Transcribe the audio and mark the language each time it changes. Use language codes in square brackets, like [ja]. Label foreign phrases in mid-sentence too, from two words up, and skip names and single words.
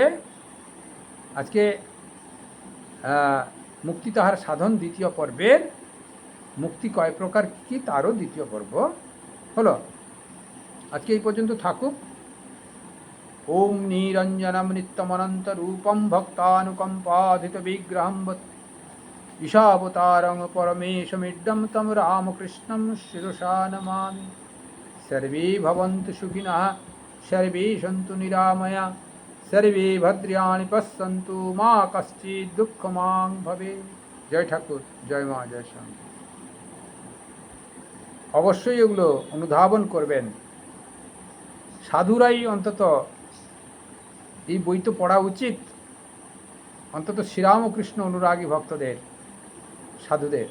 [bn] আজকে মুক্তি তাহার সাধন দ্বিতীয় পর্বের মুক্তি কয় প্রকার কি কি তারও দ্বিতীয় পর্ব হলো। আজকে এই পর্যন্ত থাকুক। [sa] ওম নিরঞ্জনম নিত্যমনন্ত রূপম ভক্তানুকম্পাধিত বিগ্রহম ঈশাবতারং পরমেশমিড্ডম তম রামকৃষ্ণম শিরসা নমামি। सर्वे भवन्तु सुखिनः, सर्वे सन्तु निरामया, सर्वे भद्राणि पश्यन्तु मा कश्चित् दुःखमां भवेत्। [bn] জয় ঠাকুর, জয় মা, জয় স্বামী। অবশ্যই এগুলো অনুধাবন করবেন। সাধুরাই অন্তত এই বই তো পড়া উচিত, অন্তত শ্রীরামকৃষ্ণ অনুরাগী ভক্তদের, সাধুদের।